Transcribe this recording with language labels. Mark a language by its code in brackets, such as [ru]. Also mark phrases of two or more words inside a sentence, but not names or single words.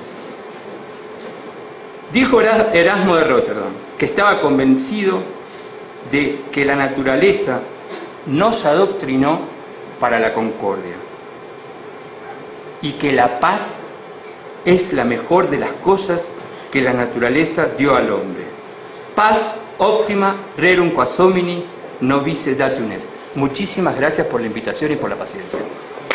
[es] Dijo Erasmo de Rotterdam que estaba convencido de que la naturaleza nos adoctrinó para la concordia y que la paz es la mejor de las cosas que la naturaleza dio al hombre. [la] Paz óptima rerum quas homini nobis datum est. [es] Muchísimas gracias por la invitación y por la paciencia.